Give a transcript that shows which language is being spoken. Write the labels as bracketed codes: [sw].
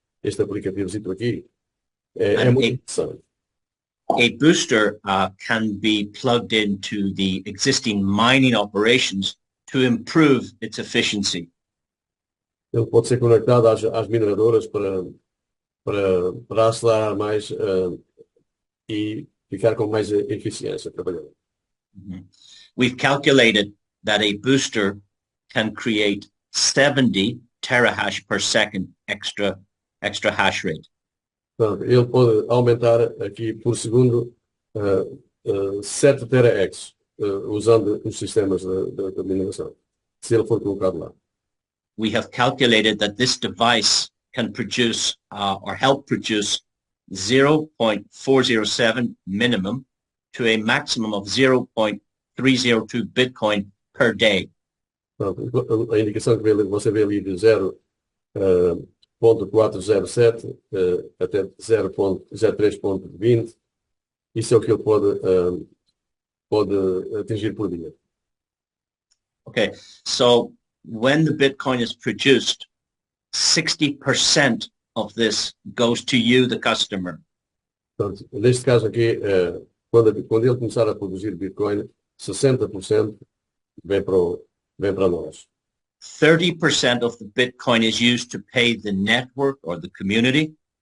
[pt] Este aplicativo aqui é muito interessante. [en] A booster can be plugged into the existing mining operations to improve its efficiency. [pt] Ele pode ser conectado às mineradoras para acelerar mais e ficar com mais eficiência trabalhando. [en] We've calculated that a booster can create 70 terahash per second extra hash rate. [pt] Portanto, ele pode aumentar aqui por segundo 7 terahash usando os sistemas de mineração, se ele for colocado lá. [en] We have calculated that this device can produce or help produce 0.407 minimum to a maximum of 0.302 Bitcoin per day. [pt] Portanto, a indicação que você vê ali de 0.407 até 0.03.20, isso é o que ele pode atingir por dia. [en] Okay, so when the Bitcoin is produced, 60% of this goes to you, the customer. [pt] Portanto, neste caso aqui, quando ele começar a produzir Bitcoin, 60% vem para o vem para nós. [en] 30% of the Bitcoin is used to pay the network or the community.